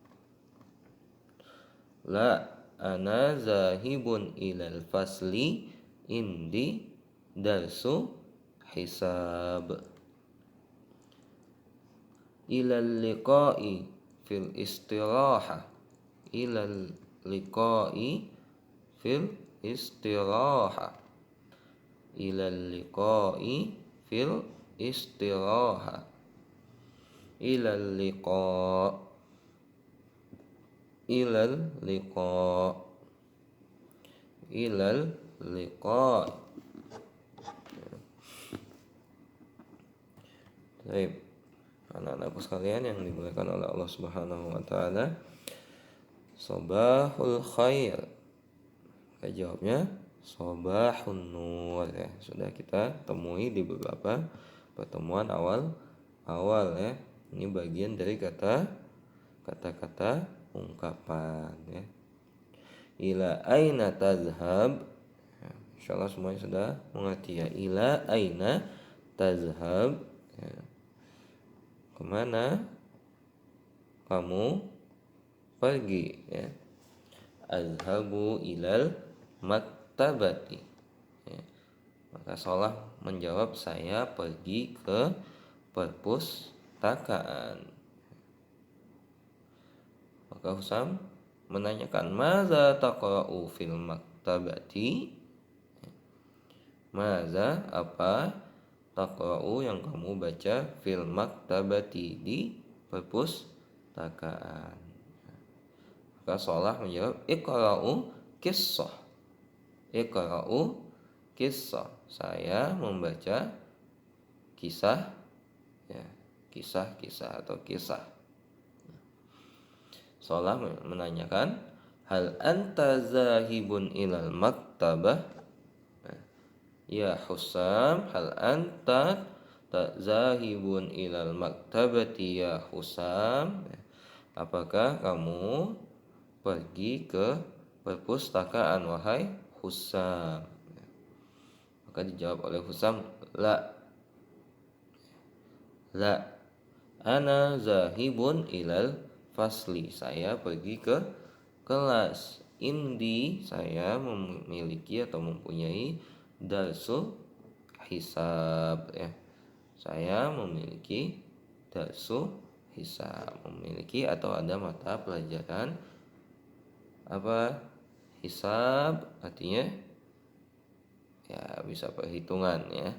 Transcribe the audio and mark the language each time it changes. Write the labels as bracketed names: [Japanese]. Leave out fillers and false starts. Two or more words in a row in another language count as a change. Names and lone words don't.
[Arabic] لا، أنا ذاهب إلى الفصل، عندي درس حساب. إلى اللقاء في الاستراحة، إلى اللقاء في الاستراحة، إلى اللقاء في الاستراحة، إلى اللقاء، إلى اللقاء، إلى اللقاء'. [Indonesian] Baik, anak-anakku sekalian yang dimuliakan oleh Allah [Arabic] سبحانه وتعالى. صباح الخير. [Indonesian] Kita jawabnya [Arabic] صباح النور, [Indonesian] ya. Sudah kita temui di beberapa pertemuan awal ya. Ini bagian dari kata-kata ungkapan, ya. [Arabic] إلى أين تذهب. [Indonesian] Ya, insyaallah semuanya sudah mengerti, ya. [Arabic] إلى أين تذهب, [Indonesian] ya. Kemana kamu pergi, ya. [Arabic] أذهب إلى المكتبة, ya. [Indonesian] Maka Shalah menjawab, saya pergi ke perpustakaan. Maka Husam menanyakan, [Arabic] ماذا تقرأ في المكتبة، ماذا apa, taqra'u [Indonesian] yang kamu baca, [Arabic] في المكتبة [Indonesian] di perpustakaan. Maka Shalah menjawab, [Arabic] أقرأ قصة، أقرأ قصة, [Indonesian] saya membaca kisah, ya, kisah-kisah atau kisah. Shalah menanyakan, [Arabic] هل أنت ذاهب إلى المكتبة يا حسام، هل أنت ذاهب إلى المكتبة يا حسام, [Indonesian] apakah kamu pergi ke perpustakaan wahai Husam? Maka dijawab oleh Husam, [Arabic] لا، لا, أنا ذاهب إلى الفصل, [Indonesian] saya pergi ke kelas. Indi, saya memiliki atau mempunyai [Arabic] درس حساب [Indonesian] ya. Saya memiliki [Arabic] درس حساب, [Indonesian] memiliki atau ada mata pelajaran apa hisab, artinya ya bisa perhitungan ya.